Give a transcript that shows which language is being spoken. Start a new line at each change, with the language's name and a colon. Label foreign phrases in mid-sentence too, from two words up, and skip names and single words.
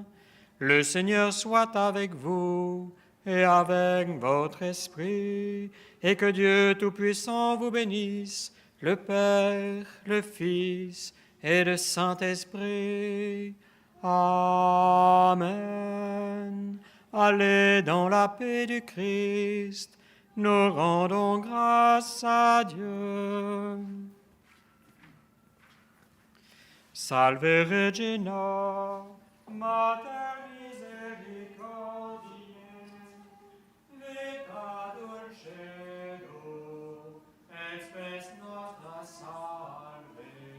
French: Le Seigneur soit avec vous et avec votre esprit, et que Dieu Tout-Puissant vous bénisse, le Père, le Fils et du Saint-Esprit. Amen. Allez dans la paix du Christ. Nous rendons grâce à Dieu.
Latin: Salve Regina, Mater misericordiae, vita dulcedo, et spes nostra salve.